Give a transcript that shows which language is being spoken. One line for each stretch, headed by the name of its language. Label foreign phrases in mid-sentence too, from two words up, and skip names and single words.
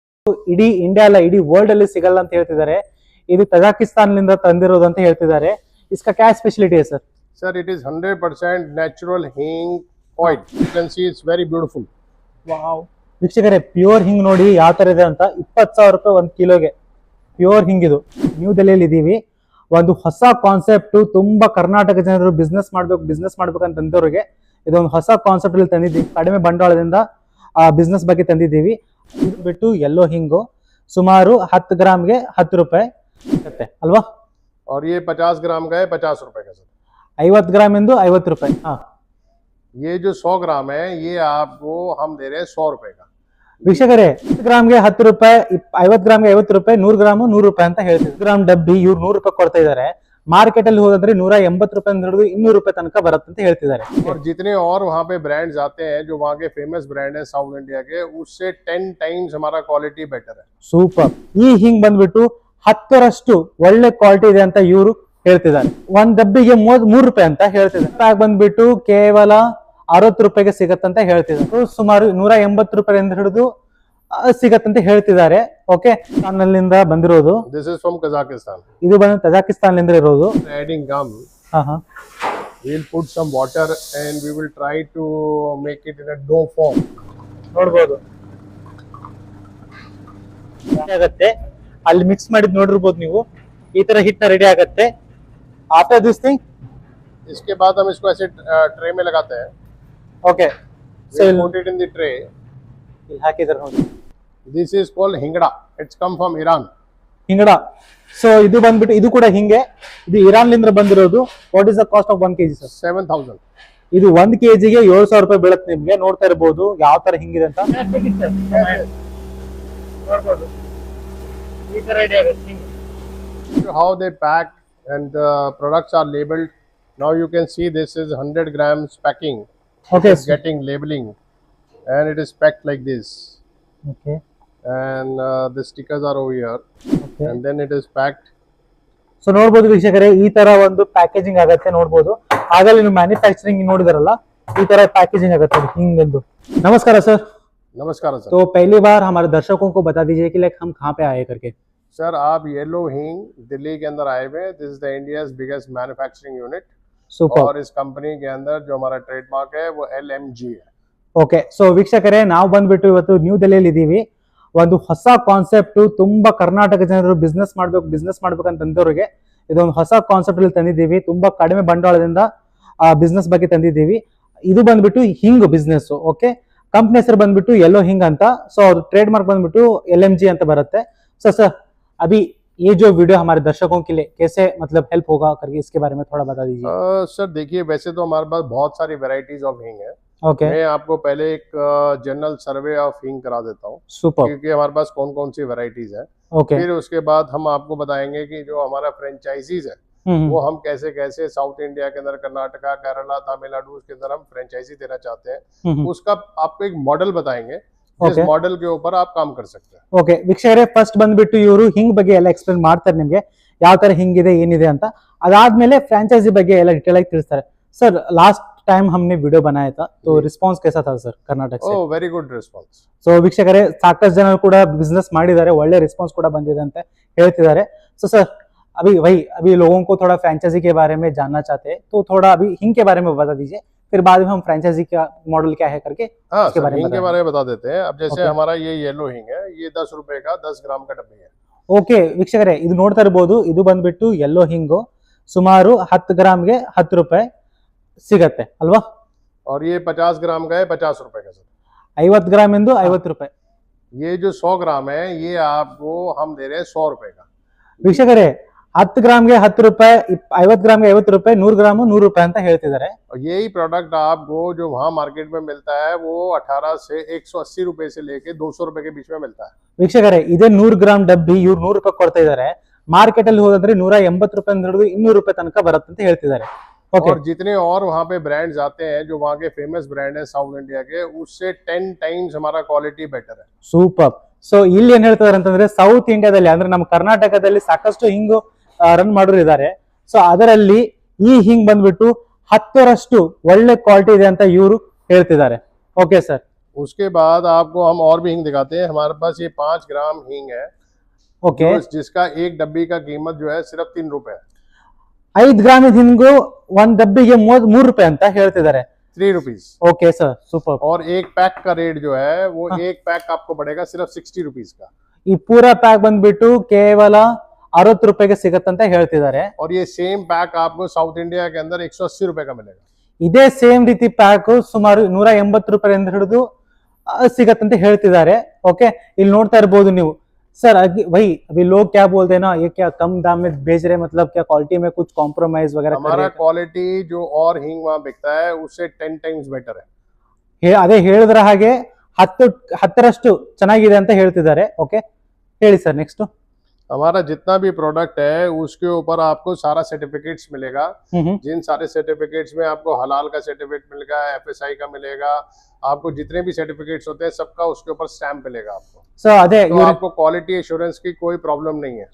Kannada: ಇಡೀ ಇಂಡಿಯಾ ಅಲ್ಲ ಇಡೀ ವರ್ಲ್ಡ್ ಅಲ್ಲಿ ಸಿಗಲ್ಲ ಅಂತ ಹೇಳ್ತಿದ್ದಾರೆ. ಇದು ತಜಾಕಿಸ್ತಾನ್ನಿಂದ ತಂದಿರೋದು ಅಂತ ಹೇಳ್ತಿದ್ದಾರೆ.
Hindi: इसका क्या स्पेशलिटी है सर?
English: Sir, it is 100% natural hing oil. You can see it's very beautiful.
Kannada: ವಾವ್, ವೀಕ್ಷಕರೇ ಪ್ಯೂರ್ ಹಿಂಗ್ ನೋಡಿ ಯಾವ ತರ ಇದೆ ಅಂತ. 20,000 ರೂಪಾಯಿ 1 ಕಿಲೋಗೆ ಪ್ಯೂರ್ ಹಿಂಗ್. ಇದು ನ್ಯೂ ದೆಹಲಿಯಲ್ಲಿ ಇದೀವಿ. ಒಂದು ಹೊಸ ಕಾನ್ಸೆಪ್ಟ್, ತುಂಬಾ ಕರ್ನಾಟಕ ಜನರು ಬಿಸ್ನೆಸ್ ಮಾಡ್ಬೇಕಂತ ತಂದವರಿಗೆ ಇದೊಂದು ಹೊಸ ಕಾನ್ಸೆಪ್ಟ್ ಅಲ್ಲಿ ತಂದಿದ್ದೀವಿ. ಕಡಿಮೆ ಬಂಡವಾಳದಿಂದ ಬಿಸ್ನೆಸ್ ಬಗ್ಗೆ ತಂದಿದ್ದೀವಿ. ಇದು ಬಿಟ್ಟು ಯೆಲ್ಲೋ ಹಿಂಗು ಸುಮಾರು 10 ಗ್ರಾಮ್ಗೆ 10 ರೂಪಾಯಿ ಸಿಗುತ್ತೆ ಅಲ್ವಾ?
Hindi: और ये 50 ग्राम का है 50 रुपए का सर.
Kannada: 50 ಗ್ರಾಮ್ ಎಂದು 50 ರೂಪಾಯಿ.
Hindi: ये जो 100 ग्राम है ये आपको हम दे रहे हैं 100 रुपए का.
Kannada: ವೀಕ್ಷಕರೇ 10 ಗ್ರಾಮ್ಗೆ 10 ರೂಪಾಯಿ, 50 ಗ್ರಾಮ್ಗೆ 50 ರೂಪಾಯಿ, 100 ಗ್ರಾಮ್ 100 ರೂಪಾಯಿ ಅಂತ ಹೇಳ್ತೀವಿ. 100 ಗ್ರಾಮ್ ಡಬ್ಬಿ ಇವ್ರು 100 ರೂಪಾಯಿ ಕೊಡ್ತಾ ಇದ್ದಾರೆ. ಮಾರ್ಕೆಟ್ ಅಲ್ಲಿ ಹೋದ್ರೆ 180 ರೂಪಾಯಿ ಹಿಡಿದು 200 ರೂಪಾಯಿ ತನಕ ಬರುತ್ತೆ ಅಂತ ಹೇಳ್ತಿದ್ದಾರೆ.
Hindi: और जितने और वहाँ पे ब्रांड्स आते हैं जो वहाँ के
English: famous brand
Hindi: है साउथ इंडिया के, उससे 10 टाइम्स हमारा
English: quality better
Hindi: है.
Kannada: ಸೂಪರ್. ಈ ಹಿಂಗ್ ಬಂದ್ಬಿಟ್ಟು 10ರಷ್ಟು ಒಳ್ಳೆ ಕ್ವಾಲಿಟಿ ಇದೆ ಅಂತ ಇವರು ಹೇಳ್ತಿದ್ದಾರೆ. ಒಂದ್ ಡಬ್ಬಿಗೆ 3 ರೂಪಾಯಿ ಅಂತ ಹೇಳ್ತಿದ್ದಾರೆ. ಪ್ಯಾಕ್ ಬಂದ್ಬಿಟ್ಟು ಕೇವಲ 60 ರೂಪಾಯಿಗೆ ಸಿಗತ್ತಂತ ಹೇಳ್ತಿದ್ದಾರೆ. ಸುಮಾರು 180 ರೂಪಾಯಿಂದ ಹಿಡಿದು ಸಿಗತ್ತಂತ ಹೇಳ್ತಿದ್ದಾರೆ. ಓಕೆ, ನನ್ನಿಂದ ಬಂದಿರೋದು.
English: This is from Kazakhstan.
Kannada: ಇದು ಬಂದು ತಜಾಕಿಸ್ತಾನ್ನಿಂದ ಇರೋದು.
English: Adding gum. We'll put some water and we will try to make it in a dough form.
Kannada: ನೋಡ್ಬೋದು ಆಗತ್ತೆ. ಅಲ್ಲಿ ಮಿಕ್ಸ್ ಮಾಡಿದ್ ನೋಡಿರ್ಬೋದು ನೀವು. ಈ ತರ ಹಿಟ್ನ ರೆಡಿ ಆಗತ್ತೆ.
English: after this thing
Hindi: इसके बाद हम इसको ऐसे ट्रे में लगाते हैं.
English: okay, so We'll put it in the tray.
Kannada: ಇಲ್ಲಿ ಹಾಕಿದ್ದಾರೆ ನೋಡಿ.
English: This is called hingda. It's come from Iran.
Kannada: ಹಿಂಗಡ. ಸೊ ಇದು ಬಂದ್ಬಿಟ್ಟು ಇದು ಕೂಡ ಹಿಂಗೆ. ಇದು ಇರಾನ್ ಲಿಂದ ಬಂದಿರೋದು.
English: what is the cost of 1 kg sir? 7,000.
Kannada: ಇದು 1 kgಗೆ 7,000 ರೂಪಾಯಿ ಬೀಳುತ್ತೆ ನಿಮ್ಗೆ. ನೋಡ್ತಾ ಇರಬಹುದು ಯಾವ ತರ ಹಿಂಗಿದೆ ಅಂತ. ನೋಡ್ಬೋದು ಈ ತರ ರೆಡಿ ಆಗುತ್ತೆ.
English: How they pack and the products are labeled. Now you can see this is 100 grams packing. Okay, It's getting labeling and it is packed like this. okay, And the stickers are over here. okay. And then it is packed.
Kannada: ಸೊ ನೋಡ್ಬೋದು ವೀಕ್ಷಕರೇ, ಈ ತರ ಒಂದು ಪ್ಯಾಕೇಜಿಂಗ್ ಆಗತ್ತೆ. ನೋಡ್ಬೋದು ಆಗಲೇ ನೀವು ಮ್ಯಾನುಫ್ಯಾಕ್ಚರಿಂಗ್ ನೋಡಿದಾರಲ್ಲ, ಈ ತರ ಪ್ಯಾಕೇಜಿಂग ಆಗತ್ತೆ ಹಿಂಗೆಂದು. ನಮಸ್ಕಾರ ಸರ್.
Hindi: नमस्कार सर. तो पहली बार हमारे दर्शकों को बता दीजिए कि लाइक हम कहाँ पे आए करके. सर आप येलो हींग दिल्ली के अंदर आए हुए.
English: this is the India's biggest manufacturing unit.
Kannada: ಸೂಪರ್.
Hindi: और इस कंपनी के अंदर जो हमारा ट्रेडमार्क है वो LMG है.
English: okay, so
Kannada: ವೀಕ್ಷಕರೇ ನಾವು ಬಂದ್ಬಿಟ್ಟು ಇವತ್ತು ನ್ಯೂ ದೆಹಲಿಯಲ್ಲಿ ಇದ್ದೀವಿ. ಒಂದು ಹೊಸ ಕಾನ್ಸೆಪ್ಟ್, ತುಂಬಾ ಕರ್ನಾಟಕ ಜನರು ಬಿಸ್ನೆಸ್ ಮಾಡ್ಬೇಕಂತ ತಂದವರಿಗೆ ಇದೊಂದು ಹೊಸ ಕಾನ್ಸೆಪ್ಟ್ ಅಲ್ಲಿ ತಂದಿದ್ದೀವಿ. ತುಂಬಾ ಕಡಿಮೆ ಬಂಡವಾಳದಿಂದ ಬಿಸ್ನೆಸ್ ಬಗ್ಗೆ ತಂದಿದ್ದೀವಿ. ಇದು ಬಂದ್ಬಿಟ್ಟು ಹಿಂಗ್ ಬಿಸ್ನೆಸ್. ಓಕೆ, ಕಂಪ್ನಿ ಹೆಸರು ಬಂದ್ಬಿಟ್ಟು ಯೆಲ್ಲೋ ಹಿಂಗ್ ಅಂತ. ಸೊ ಅವ್ರ ಟ್ರೇಡ್ ಮಾರ್ಕ್ ಬಂದ್ಬಿಟ್ಟು LMG ಅಂತ ಬರುತ್ತೆ.
English: so sir
Hindi: अभी ये जो वीडियो हमारे दर्शकों के लिए कैसे मतलब हेल्प होगा करके इसके बारे में थोड़ा बता दीजिए. सर देखिए, वैसे तो हमारे पास बहुत सारी
English: varieties of
Hindi: हींग है. ओके, मैं आपको पहले एक
English: general survey of
Hindi: हींग करा देता हूँ सुपर. क्योंकि हमारे पास कौन कौन सी वैरायटीज है. ओके, फिर उसके बाद हम आपको बताएंगे कि जो हमारा फ्रेंचाइजीज है वो हम कैसे कैसे साउथ इंडिया के अंदर कर्नाटका, केरला, तमिलनाडु उसके अंदर हम फ्रेंचाइजी देना चाहते हैं. उसका आपको एक मॉडल बताएंगे. इस मॉडल के ऊपर आप काम कर सकते हैं.
Kannada: ಓಕೆ ವೀಕ್ಷಕರೇ, ಫಸ್ಟ್ ಬಂದ್ಬಿಟ್ಟು ಇವರು ಹಿಂಗ್ ಬಗ್ಗೆ ಎಲ್ಲ ಎಕ್ಸ್ಪ್ಲೇನ್ ಮಾಡ್ತಾರೆ ನಿಮ್ಗೆ, ಯಾವ ತರ ಹಿಂಗಿದೆ ಏನಿದೆ ಅಂತ. ಅದಾದ್ಮೇಲೆ ಫ್ರಾಂಚೈಸಿ ಬಗ್ಗೆ ಎಲ್ಲ डिटेल ಆಗಿ ತಿಳಿಸ್ತಾರೆ.
Hindi: ಸರ್ लास्ट टाइम हमने वीडियो बनाया था तो रिस्पांस कैसा था सर कर्नाटक से?
English: oh very good response.
Kannada: ಸೊ ವೀಕ್ಷಕರೇ, ಸಾಕಷ್ಟು ಜನ ಕೂಡ ಬಿಸ್ನೆಸ್ ಮಾಡಿದ್ದಾರೆ, ಒಳ್ಳೆ ರೆಸ್ಪಾನ್ಸ್ ಕೂಡ ಬಂದಿದೆ ಅಂತ ಹೇಳ್ತಿದ್ದಾರೆ.
English: so sir
Hindi: अभी लोगों को थोड़ा फ्रेंचाइजी के बारे में जानना चाहते हैं, तो थोड़ा अभी हिंग के बारे में बता दीजिए, फिर बाद में हम फ्रेंचाइजी का मॉडल क्या है करके हाँ इसके बारे में हिंग के बारे में बता देते हैं. अब जैसे Okay. हमारा ये येलो हिंग है, ये 10 रुपए का 10 ग्राम का डब्बी है.
Kannada: ಓಕೆ ವೀಕ್ಷಕರೇ, ಇದು ನೋಡ್ತಾ ಇರಬಹುದು. ಇದು ಬಂದ್ಬಿಟ್ಟು ಯೆಲ್ಲೋ ಹಿಂಗು ಸುಮಾರು 10 ಗ್ರಾಮ್ಗೆ 10 ರೂಪಾಯಿ ಸಿಗತ್ತೆ ಅಲ್ವಾ?
Hindi: और ये 50 ग्राम का है 50 रुपए का सर.
Kannada: 50 ಗ್ರಾಮ್ ಎಂದು 50 ರೂಪಾಯಿ.
Hindi: ये जो 100 ग्राम है ये आपको हम दे रहे हैं 100 रुपए का.
Kannada: ವೀಕ್ಷಕರೇ 10 ಗ್ರಾಮ್ಗೆ 10 ರೂಪಾಯಿ, 50 ಗ್ರಾಮ್ಗೆ 50 ರೂಪಾಯಿ, 100 ಗ್ರಾಮ್ 100 ರೂಪಾಯಿ ಅಂತ ಹೇಳ್ತಿದ್ದಾರೆ.
Hindi: और यही प्रोडक्ट आपको जो वहाँ मार्केट में मिलता है वो 18 से 180 रुपए से लेके 200 रुपए के बीच में मिलता है.
Kannada: ವೀಕ್ಷಕರೇ ಇದೇ 100 ಗ್ರಾಮ್ ಡಬ್ಬಿ ಇವ್ರು 100 ರೂಪಾಯಿ ಕೊಡ್ತಾ ಇದ್ದಾರೆ. ಮಾರ್ಕೆಟ್ ಅಲ್ಲಿ ಹೋದ್ರೆ 180 ರೂಪಾಯಿ ಹಿಡಿದು 200 ರೂಪಾಯಿ ತನಕ ಬರುತ್ತೆ ಅಂತ ಹೇಳ್ತಿದ್ದಾರೆ.
Hindi: और जितने और वहाँ पे ब्रांड्स आते हैं जो वहाँ के
English: famous brand
Hindi: है साउथ इंडिया के, उससे 10 टाइम्स हमारा
English: quality better
Hindi: है.
Kannada: ಸೂಪರ್. ಸೊ ಇಲ್ಲಿ ಏನ್ ಹೇಳ್ತಾರೆ ಅಂತಂದ್ರೆ, ಸೌತ್ ಇಂಡಿಯಾದಲ್ಲಿ ಅಂದ್ರೆ ನಮ್ಮ ಕರ್ನಾಟಕದಲ್ಲಿ ಸಾಕಷ್ಟು ಹಿಂಗು ರನ್ ಮಾಡೋರು ಇದ್ದಾರೆ. ಸೊ ಅದರಲ್ಲಿ ಈ ಹಿಂಗ್ ಬಂದ್ಬಿಟ್ಟು 10ರಷ್ಟು ಒಳ್ಳೆ ಕ್ವಾಲಿಟಿ ಇದೆ ಅಂತ ಇವರು ಹೇಳ್ತಿದ್ದಾರೆ.
English: okay sir,
Hindi: उसके बाद आपको हम और भी हींग दिखाते हैं। हमारे पास ये 5 ग्राम हींग है, ओके जिसका एक डब्बी का कीमत जो है सिर्फ 3 रुपए है।
Kannada: 5 ಗ್ರಾಮ್ ಹಿಂಗು ಒಂದ್ ಡಬ್ಬಿಗೆ 3 ರೂಪಾಯಿ ಅಂತ ಹೇಳ್ತಿದ್ದಾರೆ।
Hindi: 3 रुपीज।
English: okay sir, super.
Hindi: और एक पैक का रेट जो है वो एक पैक आपको पड़ेगा सिर्फ 60 रुपीज का।
Kannada: ಈ ಪೂರಾ ಪ್ಯಾಕ್ ಬಂದ್ಬಿಟ್ಟು ಕೇವಲ 60 ರೂಪಾಯಿಗೆ ಸಿಗತ್ತಂತ ಹೇಳ್ತಿದ್ದಾರೆ।
Hindi: और ये सेम पैक आपको साउथ इंडिया के अंदर 180 रुपए का मिलेगा।
Kannada: ಇದೇ ಸೇಮ್ ರೀತಿ ಪ್ಯಾಕ್ ಸುಮಾರು 180 ರೂಪಾಯಿಂದ ಹಿಡಿದು ಸಿಗತ್ತಂತ ಹೇಳ್ತಿದ್ದಾರೆ। ಓಕೆ, ಇಲ್ಲಿ ನೋಡ್ತಾ ಇರಬಹುದು ನೀವು।
Hindi: सर भाई अभी लोग क्या बोलते हैं ना, ये क्या कम दाम में बेच रहे, मतलब क्या क्वालिटी में कुछ कॉम्प्रोमाइज वगैरह? हमारा क्वालिटी जो और हींग वहाँ बिकता है उससे 10
English: times better
Hindi: है।
Kannada: ಅದೇ ಹೇಳಿದ್ರ ಹಾಗೆ 10ರಷ್ಟು ಚೆನ್ನಾಗಿದೆ ಅಂತ ಹೇಳ್ತಿದ್ದಾರೆ। ಓಕೆ, ಹೇಳಿ ಸರ್ ನೆಕ್ಸ್ಟ್।
Hindi: हमारा जितना भी प्रोडक्ट है उसके ऊपर आपको सारा सर्टिफिकेट्स मिलेगा। जिन सारे सर्टिफिकेट्स में आपको हलाल का सर्टिफिकेट मिलेगा, FSI का मिलेगा, आपको जितने भी सर्टिफिकेट्स होते हैं सबका उसके ऊपर स्टैम्प मिलेगा आपको।
Kannada: ಸೊ ಅದೇ
Hindi: तो आपको
English: quality assurance
Hindi: की कोई प्रॉब्लम नहीं है।